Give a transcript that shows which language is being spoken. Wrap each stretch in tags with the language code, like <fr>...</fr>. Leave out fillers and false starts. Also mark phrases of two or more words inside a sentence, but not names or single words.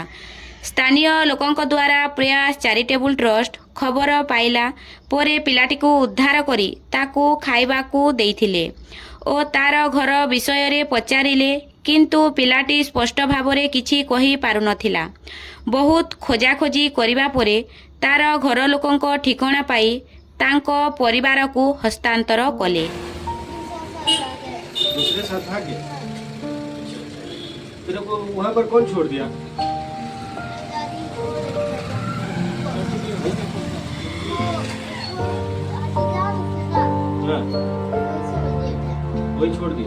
<or>ସ୍ଥାନୀୟ ଲୋକଙ୍କ ଦ୍ୱାରା ପ୍ରୟାସ ଚାରିଟେବୁଲ ଟ୍ରଷ୍ଟ ଖବର ପାଇଲା ପରେ ପିଲାଟିକୁ ଉଦ୍ଧାର କରି ତାକୁ ଖାଇବାକୁ ଦେଇଥିଲେ ଓ ତାର ଘର ବିଷୟରେ ପଚାରିଲେ, କିନ୍ତୁ ପିଲାଟି ସ୍ପଷ୍ଟ ଭାବରେ କିଛି କହିପାରୁନଥିଲା। ବହୁତ ଖୋଜାଖୋଜି କରିବା ପରେ ତାର ଘର ଲୋକଙ୍କ ଠିକଣା ପାଇ ତାଙ୍କ ପରିବାରକୁ ହସ୍ତାନ୍ତର କଲେ।</or> <hi>दूसरे साथ भाग गया। तेरे को वहाँ पर कौन छोड़ दिया? हाँ, वही छोड़ दिया।</hi>